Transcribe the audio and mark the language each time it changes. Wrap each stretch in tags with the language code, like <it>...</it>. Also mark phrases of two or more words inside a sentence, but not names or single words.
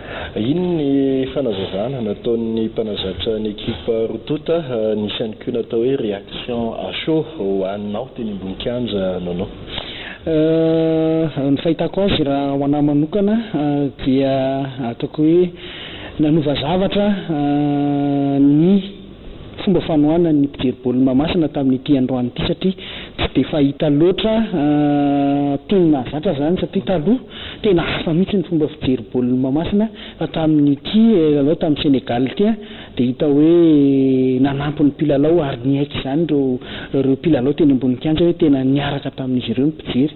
<mg>ino ny fanazavana nataon'ny mpanazatra ny ekipa Rotota, nisy ihany koa natao hoe</mg> <fr>réaction à chaud</fr> <mg>ho anao teny ambony kianja Nono. Ny fahitako azy raha ho anahy manokana dia ataoko hoe nanova zavatra ny fomba fanoana ny mpijery baolina Mahamasina tamin'ity androany ity satria tsy dia fahita loatra toy ny nahazatra zany satria taloha tena hafa mihitsy ny fomba fijery baolina Mahamasina fa tamin'ity lalao tamin'ny Sénégal ity dia hita hoe nanampy ny mpilalao ary niaiky izany ireo mpilalao teny ambony kianja hoe tena niaraka tamin'izy ireo ny mpijery.</mg>